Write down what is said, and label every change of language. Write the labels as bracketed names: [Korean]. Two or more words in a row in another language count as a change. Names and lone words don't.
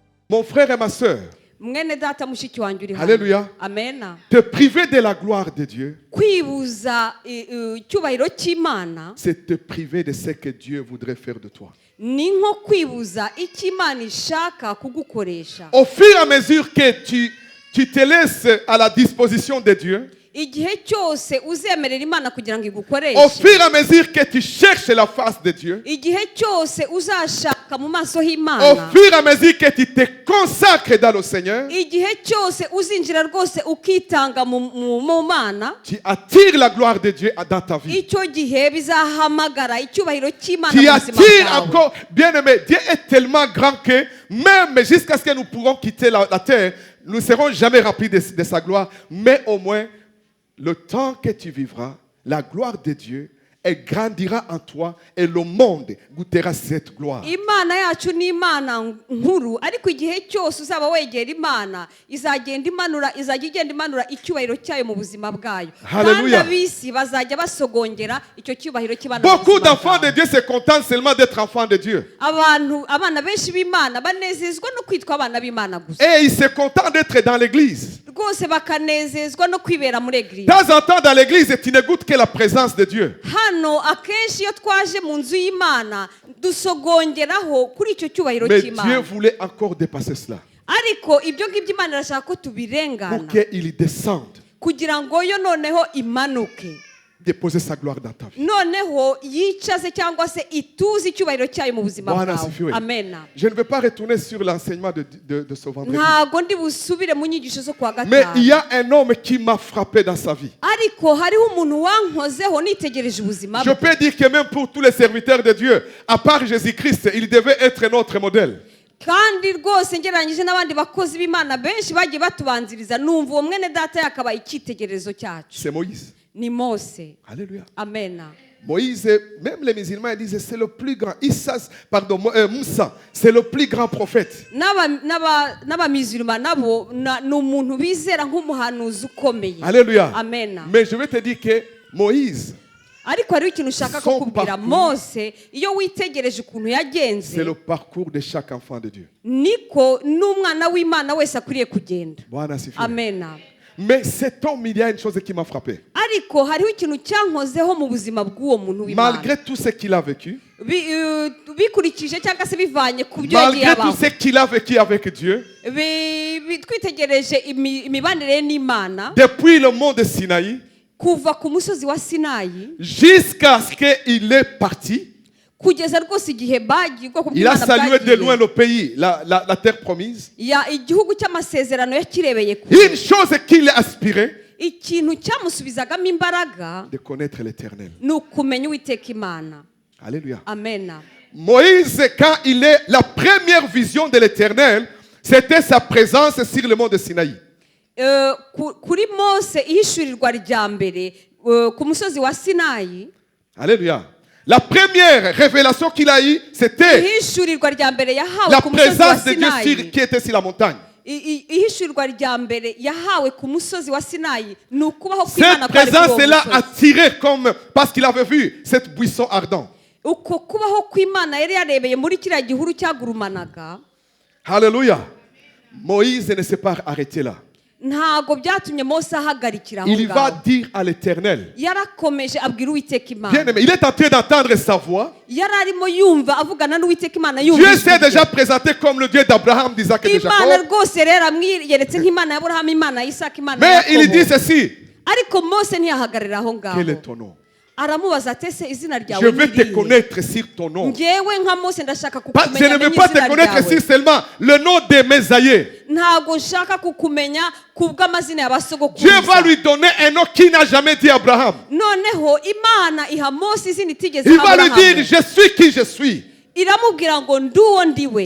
[French] Mon frère et ma sœur, [Kinyarwanda] mwene data mushiki wanjye uri hano. [French] Alléluia. [Kinyarwanda] Amena. [French] Te priver de la gloire de Dieu, [Kinyarwanda] Kwibuza icyubahiro cy'Imana [French] c'est te priver de ce que Dieu voudrait faire de toi. [Kinyarwanda] ni nko kwibuza icyo Imana ishaka kugukoresha. [French] Au fur et à mesure que tu te laisses à la disposition de Dieu, [Kinyarwanda] Igihe cyose uzemerera Imana kugira ngo [French] au [Kinyarwanda] igukoreshe, [French] fur et à mesure que tu cherches la face de Dieu, [Kinyarwanda] igihe cyose uzashaka mu maso [French] au [Kinyarwanda] h'Imana, [French] fur et à mesure que tu te consacres dans le Seigneur, [Kinyarwanda] igihe cyose uzinjira rwose ukitanga mu Mana, [French] tu attires la gloire de Dieu dans ta vie. [Kinyarwanda] icyo gihe bizahamagara icyubahiro cy'Imana [French] Tu [Kinyarwanda] mu buzima [French] attires [Kinyarwanda] bwawe. [French] encore, bien-aimé, Dieu est tellement grand que même jusqu'à ce que nous pourrons quitter la terre, nous ne serons jamais remplis de sa gloire, mais au moins, le temps que tu vivras, la gloire de Dieu, elle grandira en toi et le monde goûtera cette gloire. [Kinyarwanda] Imana yacu ni Imana nkuru, ariko igihe cyose uzaba wegera Imana izajya igenda imanura icyubahiro cyayo mu buzima bwayo. Kandi ab'isi bazajya basogongera icyo cyubahiro cy'Imana. [French] Beaucoup d'enfants de Dieu se contentent seulement d'être enfants de Dieu. [Kinyarwanda] Abana benshi b'Imana banezezwa no kwitwa abana b'Imana gusa. [French] Et ils se contentent d'être dans l'église. [Kinyarwanda] Rwose bakanezezwa no kwibera muri [French] De [Kinyarwanda] eglise. [French] temps en temps dans l'église, tu ne goûtes que la présence de Dieu. [Kinyarwanda] Hano akenshi iyo twaje mu nzu y'Imana dusogongeraho kuri icyo cyubahiro [French] Mais Dieu [Kinyarwanda] cy'Imana. [French] voulait encore dépasser cela. [Kinyarwanda] Ariko ibyo ngibyo Imana irashaka ko [French] Pour [Kinyarwanda] tubirengana [French] qu'il descende, [Kinyarwanda] kugira ngo yo noneho imanuke, [French] déposer sa gloire dans ta vie. [Kinyarwanda] noneho yicaze cyangwa se ituze icyubahiro cyayo mu buzima [Swahili] Bwana [Kinyarwanda] bwawe. [Swahili] asifiwe. [Kinyarwanda] Amena. [French] Je ne vais pas retourner sur l'enseignement de ce vendredi. [Kinyarwanda] Ntago ndi busubire mu nyigisho zo kuwa [French] Mais il y [Kinyarwanda] gatanu, [French] a un homme qui m'a frappé dans sa vie. [Kinyarwanda] ariko hariho umuntu wankozeho nitegereje ubuzima [French] Je [Kinyarwanda] bwe. [French] peux dire que même pour tous les serviteurs de Dieu, à part Jésus-Christ, il devait être notre modèle. [Kinyarwanda] Kandi rwose ngereranyije n'abandi bakozi b'Imana benshi bagiye batubanziriza, numva uwo mwene data yakabaye icyitegererezo cyacu. [French] C'est Moïse. [Kinyarwanda] Ni Mose. [French] Alléluia. [Kinyarwanda] Amena. [French] Moïse, même les musulmans disent c'est le plus grand. Moussa, c'est le plus grand prophète. [Kinyarwanda] N'abamizirima nabo ni umuntu bizera nk'umuhanuzi ukomeye. [French] Alléluia. [Kinyarwanda] Amena. [French] Mais je vais te dire que Moïse, [Kinyarwanda] Ariko hariho ikintu ushaka kukubwira. Mose iyo witegereje ukuntu yagenze, [French] c'est le parcours de chaque enfant de Dieu. [Kinyarwanda] niko n'umwana w'Imana wese akwiriye kugenda. [Swahili] Bwana asifiwe. [Kinyarwanda] Amena. [French] Mais cet homme, il y a une chose qui m'a frappé. [Kinyarwanda] Ariko hariho ikintu cyankozeho mu buzima bw'uwo muntu w'Imana. [French] Malgré tout ce qu'il a vécu, [Kinyarwanda] bikurikije cyangwa se bivanye ku byo yagiye [French] malgré tout [Kinyarwanda] abaho, [French] ce qu'il a vécu avec Dieu, [Kinyarwanda] twitegereje imibanire n'Imana [French] depuis le mont de Sinaï, [Kinyarwanda] kuva ku musozi wa Sinayi [French] jusqu'à ce qu'il est parti, [Kinyarwanda] kugeza rwose igihe bagiye ubwoko [French] il a [Kinyarwanda] bw'Imana [French] salué de loin [Kinyarwanda] bwagiye, [French] le pays, la terre promise. [Kinyarwanda] igihugu cy'amasezerano yakirebeye kure. [French] Une chose qu'il aspirait, [Kinyarwanda] Ikintu cyamusubizagamo imbaraga [French] de connaître l'Éternel. [Kinyarwanda] ni ukumenya Uwiteka Imana. [French] Alléluia. [Kinyarwanda] Amena. [French] Moïse, quand il est la première vision de l'Éternel, c'était sa présence sur le mont de Sinaï. [Kinyarwanda] Kuri Mose ihishurirwa rya mbere ku musozi wa Sinayi, [French] Alléluia. La première révélation qu'il a eue, c'était [Kinyarwanda] ihishurirwa rya mbere yahawe [French] la [Kinyarwanda] ku musozi wa [French] présence de Dieu [Kinyarwanda] Sinayi. [French] qui était sur la montagne. [Kinyarwanda] Ihishurirwa rya mbere yahawe ku musozi wa Sinayi ni ukubaho kw'Imana [French] Cette [Kinyarwanda] kwari kuri uwo [French] présence-là [Kinyarwanda] musozi. [French] attirait comme parce qu'il avait vu cette buisson ardent. [Kinyarwanda] Uko kubaho kw'Imana yari yarebeye muri kiriya gihuru cyagurumanaga, [French] Alléluia. Moïse ne s'est pas arrêté là. [Kinyarwanda] ntago byatumye Mose ahagarikira aho [French] Il va [Kinyarwanda] ngaho. [French] dire à l'Éternel. [Kinyarwanda] Yarakomeje abwira Uwiteka Imana. [French] Bien aimé, il est en train d'entendre sa voix. [Kinyarwanda] Yari arimo yumva avugana n'Uwiteka Imana [French] Dieu [Kinyarwanda] yumva [French] s'est [Kinyarwanda] ijwi [French] déjà [Kinyarwanda] rye. [French] présenté comme le Dieu d'Abraham, d'Isaac et de [Kinyarwanda] Imana [French] Jacob. [Kinyarwanda] rwose rero amwiyeretse nk'Imana y'Aburahamu, Imana ya Isaka, Imana [French] Mais [Kinyarwanda] ya [French] il dit [Kinyarwanda] Yakobo. [French] ceci. [Kinyarwanda] Ariko Mose ntiyahagarara aho [French] Quel est [Kinyarwanda] ngaho. [French] ton nom? [Kinyarwanda] Aramubaza ati ese izina [French] Je [Kinyarwanda] ryawe [French] veux [Kinyarwanda] ni [French] te [Kinyarwanda] irihe? [French] connaître sur ton nom. [Kinyarwanda] Njyewe nka Mose ndashaka [French] Je [Kinyarwanda] kukumenya [French] ne veux [Kinyarwanda] menye [French] pas te [Kinyarwanda] izina [French] connaître [Kinyarwanda] ryawe. [French] sur seulement le nom de mes aïeux. [Kinyarwanda] Ntago nshaka kukumenya kubw'amazina [French] Dieu va [Kinyarwanda] y'abasogokuruza. [French] lui donner un nom qu'il n'a jamais dit à Abraham. [Kinyarwanda] Noneho Imana iha Mose izina itigeze [French] Il [Kinyarwanda] iha [French] va lui dire, [Kinyarwanda] Aburahamu. [French] je suis qui je suis. [Kinyarwanda] Iramubwira ngo ndi uwo ndiwe.